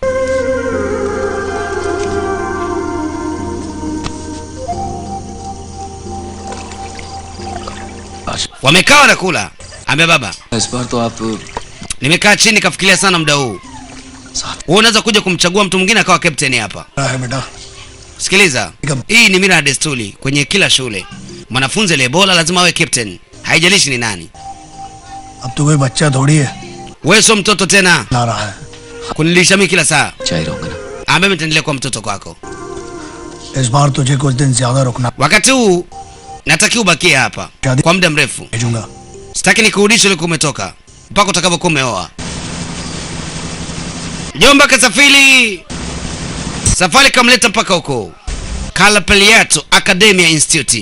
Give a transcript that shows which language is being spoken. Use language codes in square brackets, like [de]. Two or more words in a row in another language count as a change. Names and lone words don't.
[sw] Wamekaa wanakula. Ambia baba, nimekaa chini kafikiria sana muda huu. Wewe unaweza kuja kumchagua mtu mwingine akawa captain hapa. Sikiliza, hii ni mila na desturi kwenye kila shule. Mwanafunzi aliye bora lazima awe captain, haijalishi ni nani. [hi] अब तो कोई बच्चा थोड़ी है. [sw] Wewe sio mtoto tena. [hi] ला रहा है. [sw] Kunilisha mimi kila saa. [hi] चाय रहूंगा ना. [sw] Ambaye mtaendelea kwa mtoto kwako. [hi] इस बार तुझे कुछ दिन ज्यादा रुकना [sw] Wakati huu natakiwa ubakie hapa kwa muda mrefu. [hi] भेजूंगा. [sw] Sitaki nikurudishe uliko umetoka mpaka utakapokuwa umeoa. Jomba kasafiri. Safari kamleta mpaka huko Kalapeliato Academia Institute.